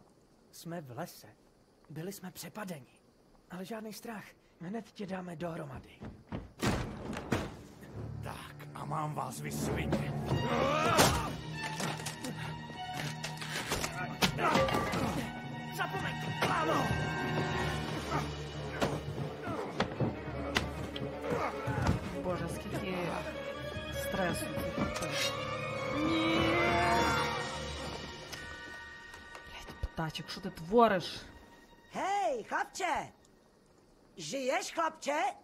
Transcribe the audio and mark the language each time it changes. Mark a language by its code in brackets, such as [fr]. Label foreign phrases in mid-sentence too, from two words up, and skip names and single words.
[cs] Jsme v lese. Byli jsme přepadeni. Ale žádný strach. Hned tě dáme dohromady. Tak, a mám vás vysvině. Zapomeň, mámo! [uk] Боже, скільки стресу. Блять, птачок, що ти твориш? [cs] Hej, chlapče! Žiješ, chlapče?